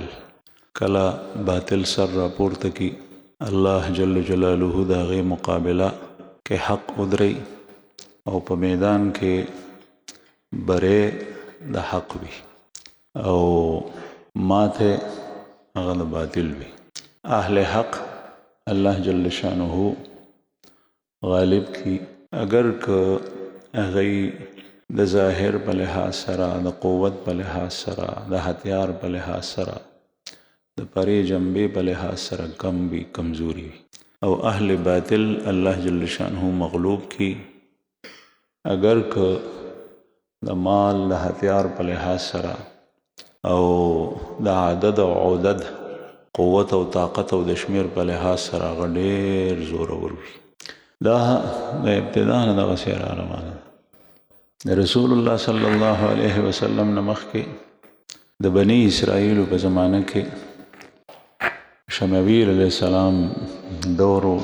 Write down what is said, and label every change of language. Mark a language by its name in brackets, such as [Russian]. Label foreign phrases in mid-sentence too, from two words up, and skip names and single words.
[Pashto] کله باطل سر راپورته کی [Arabic] الله جل جلاله [Pashto] د هغې مقابله کې حق ودرئ او په میدان کې بره د حق وي او ماته هغه د باطل وي. اهل حق [Arabic] الله جل شانه [Pashto] غالب کی اگر که هغه د ظاهر په لحاظ سره، د قوت په لحاظ سره، د هتیار په لحاظ سره، د پرې جنبې په لحاظ سره کم وي، کمزوري وي، او اهل باطل [Arabic] الله جل شانه [Pashto] مغلوب کی اگر که د مال د هتیار په لحاظ سره او د عدد او عدد قوت او طاقت او د شمیر په لحاظ سره هغه ډېر زورور وي. دا د ابتدا نه دغسې روانه ده. د رسول الله [Arabic] صلی الله علیه وسلم [Pashto] نه مخکې د بني اسرائیلو په زمانه کې شمویل [Arabic] علیه السلام [Pashto] دور و.